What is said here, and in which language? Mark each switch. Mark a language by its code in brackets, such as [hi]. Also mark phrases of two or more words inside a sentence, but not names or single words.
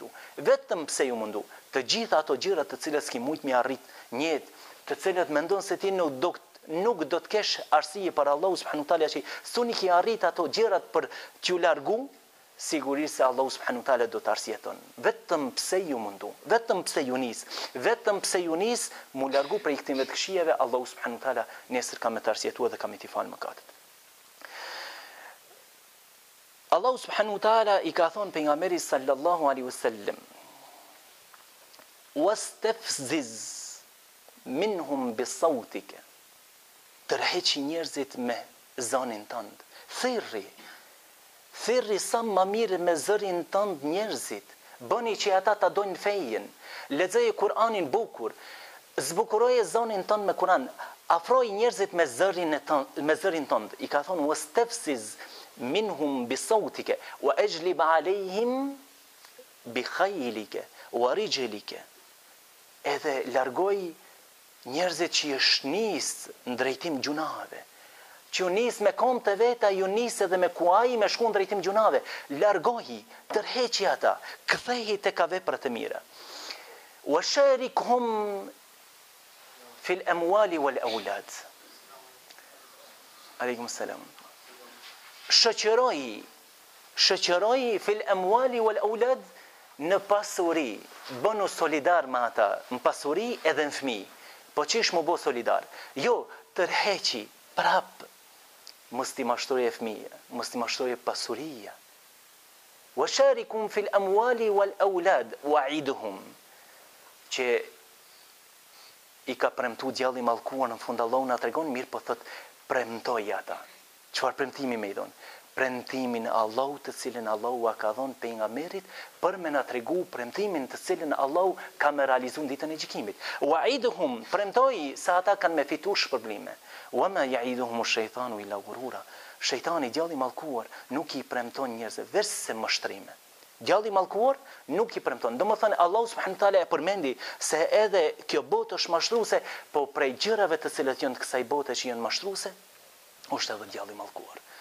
[sq] Vetëm pse ju mundu, të gjitha ato gjëra të cilët s'ki mujt mi arrit njët, të cilët mendon se ti nuk do të kesh arsye për [ar] الله سبحانه وتعالى [sq] që suni ki arrit ato gjërat për t'ju largu, sigurisht se [ar] الله سبحانه وتعالى [sq] do të arsjeton. Vetëm pse ju mundu, vetëm pse ju nis, mu largu prej këtyre të këshijeve, [ar] الله سبحانه وتعالى [sq] nesër ka me të arsjetua dhe ka me t'i falë mëkatet. [ar] الله سبحانه وتعالى [sq] I ka thonë pejgamberit [ar] صلى الله عليه وسلم: "واستفزز منهم بصوتك." [sq] Tërheqi njerëzit me zënin tënd. Thirri sa më mirë me zërin tënd njerëzit. Bëni që ata ta dojnë fejen. Lexoje Kur'anin bukur. Zbukuroje zonin tënd me Kur'an. Afroj njerëzit me zërin tënd. I ka thonë: [ar] واستفزز منهم بصوتك وأجلب عليهم بخيلك ورجلك." [sq] Edhe largoj njerëzit që ju shnis në drejtim gjunave, që ju nis me kom të veta, ju nis edhe me kuaj me shku në drejtim gjunave, largohi, tërheqi ata, kthehi tek veprat e mira. [ar] وشاركهم في الأموال والأولاد. عليكم السلام. Shoqëroj في الأموال والأولاد, [sq] në pasuri, bënu solidar me ata, në pasuri edhe në fëmijë. Po çish më bë solidar? Jo, tërheqi prap. Mos ti mashtroje fëmijë, mos ti mashtroje pasuria. [ar] وشاركهم في الأموال والأولاد وعدهم. [sq] Që I ka premtu djalli mallkuar në fund Allahu na tregon mirë, po thot premtoj ata. Çfarë premtimi më I dhon? Premtimin e Allahut të cilin Allahu a ka dhënë pejgamberit për me na tregu premtimin të cilin Allahu ka me realizuar ditën e gjykimit. Wa'idhum, premtoi se ata kanë me fitu shpërblime. [ar] وما يعدهم الشيطان إلا غرورا. [sq] Shejtani djalli mallkuar nuk I premton njerëzve veçse mashtrime. Djalli mallkuar nuk I premton. Domethënë [ar] الله سبحانه وتعالى [sq] e përmendi se edhe kjo botë është mashtruese, po prej gjërave të cilat janë të kësaj bote që janë mashtruese, është edhe djalli mallkuar.